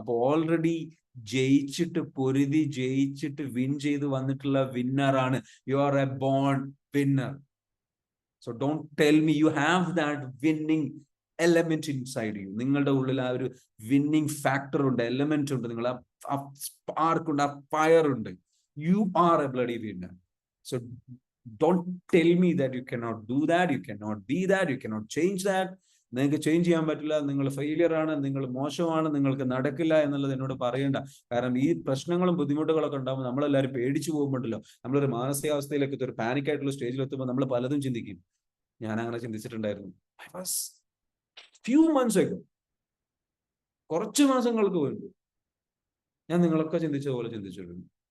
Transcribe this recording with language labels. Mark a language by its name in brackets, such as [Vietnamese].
[Malayalam] അപ്പൊ ഓൾറെഡി ജയിച്ചിട്ട്, പൊരുതി ജയിച്ചിട്ട് വിൻ ചെയ്ത് വന്നിട്ടുള്ള വിന്നറാണ്. [English] You are a born winner. So don't tell me you have that winning element inside you. [Malayalam] നിങ്ങളുടെ ഉള്ളിൽ ആ ഒരു വിന്നിങ് ഫാക്ടർ ഉണ്ട്, എലമെന്റ് ഉണ്ട്, നിങ്ങൾ ആ സ്പാർക്ക് ഉണ്ട്, ആ ഫയർ ഉണ്ട്. [English] You are a bloody winner. So don't tell me that you cannot do that, you cannot be that, you cannot change that. [Malayalam] നിങ്ങൾക്ക് ചേഞ്ച് ചെയ്യാൻ പറ്റില്ല, നിങ്ങൾ ഫെയിലിയർ ആണ്, നിങ്ങൾ മോശമാണ്, നിങ്ങൾക്ക് നടക്കില്ല എന്നുള്ളത് എന്നോട് പറയണ്ട. കാരണം ഈ പ്രശ്നങ്ങളും ബുദ്ധിമുട്ടുകളൊക്കെ ഉണ്ടാകുമ്പോൾ നമ്മളെല്ലാവരും പേടിച്ചു പോകുമ്പോണ്ടല്ലോ, നമ്മളൊരു മാനസികാവസ്ഥയിലേക്ക്, ഒരു പാനിക് ആയിട്ടുള്ള സ്റ്റേജിൽ എത്തുമ്പോൾ നമ്മൾ പലതും ചിന്തിക്കും. ഞാൻ അങ്ങനെ ചിന്തിച്ചിട്ടുണ്ടായിരുന്നു. [English] I was few months ago, [Malayalam] കുറച്ച് മാസങ്ങൾക്ക് മുൻപ് ഞാൻ നിങ്ങളൊക്കെ ചിന്തിച്ച പോലെ ചിന്തിച്ചിട്ടുണ്ട്.